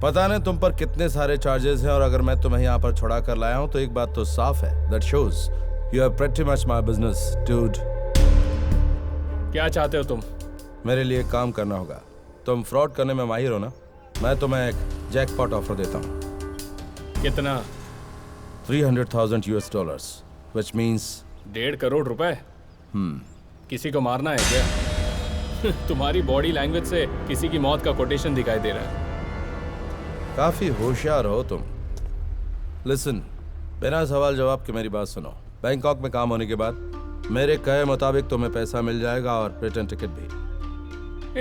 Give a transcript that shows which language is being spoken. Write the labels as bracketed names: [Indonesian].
[Hindi] पता नहीं तुम पर कितने सारे चार्जेस हैं, और अगर मैं तुम्हें यहाँ पर छुड़ा कर लाया हूँ तो एक बात तो साफ है, [English] That shows you are pretty much my business dude. [Hindi] क्या चाहते हो तुम? मेरे लिए काम करना होगा। तुम फ्रॉड करने में माहिर हो ना? मैं तुम्हें एक जैकपॉट ऑफर देता हूँ। कितना? [English] 300,000 US dollars, which means [Hindi] 1.5 crore रुपए। किसी को मारना है क्या? तुम्हारी बॉडी लैंग्वेज से किसी की मौत का कोटेशन दिखाई दे रहा है। काफी होशियार हो तुम। लिसन, बिना सवाल जवाब के मेरी बात सुनो। बैंकॉक में काम होने के बाद मेरे कहे मुताबिक तुम्हें पैसा मिल जाएगा और रिटर्न टिकट भी।